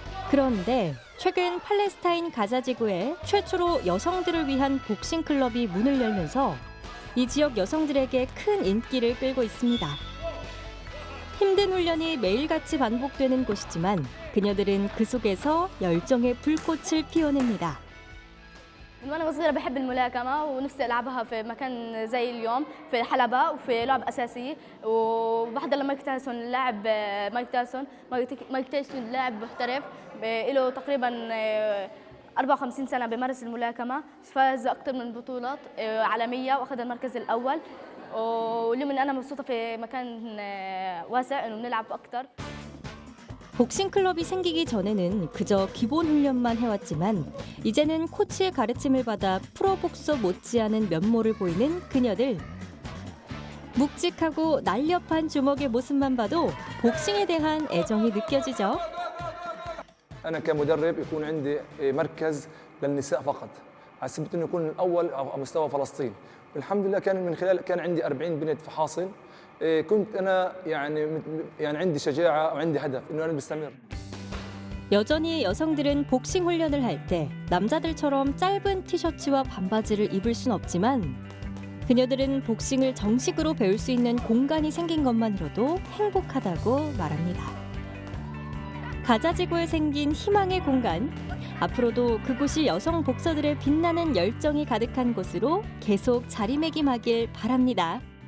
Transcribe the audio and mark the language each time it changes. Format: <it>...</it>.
<ko>그런데 최근 팔레스타인 가자 지구에 최초로 여성들을 위한 복싱 클럽이 문을 열면서 이 지역 여성들에게 큰 인기를 끌고 있습니다. 힘든 훈련이 매일같이 반복되는 곳이지만 그녀들은 그 속에서 열정의 불꽃을 피워냅니다.</ko> <ar>من وانا صغيره بحب الملاكمه ونفسي العبها في مكان زي اليوم في حلبة وفي لعب اساسي، وبحضر لمايك تايسون اللاعب مايك تايسون لاعب محترف له تقريبا 54 سنه بيمارس الملاكمه، فاز اكثر من بطولات عالميه واخذ المركز الاول، واليوم انا مبسوطه في مكان واسع انه بنلعب اكثر.</ar> <ko>복싱 클럽이 생기기 전에는 그저 기본 훈련만 해왔지만 이제는 코치의 가르침을 받아 프로복서 못지않은 면모를 보이는 그녀들. 묵직하고 날렵한 주먹의 모습만 봐도 복싱에 대한 애정이 느껴지죠.</ko> <ar>أنا كمدرب يكون عندي مركز للنساء فقط على سبيل إنه يكون الأول على مستوى فلسطين، والحمد لله كان عندي 40 بنت في حاصل. كنت أنا يعني عندي شجاعة وعندي هدف إنه أنا بستمر.</ar> <ko>여전히 여성들은 복싱 훈련을 할 때 남자들처럼 짧은 티셔츠와 반바지를 입을 순 없지만 그녀들은 복싱을 정식으로 배울 수 있는 공간이 생긴 것만으로도 행복하다고 말합니다. 가자 지구에 생긴 희망의 공간, 앞으로도 그곳이 여성 복서들의 빛나는 열정이 가득한 곳으로 계속 자리매김하길 바랍니다.</ko>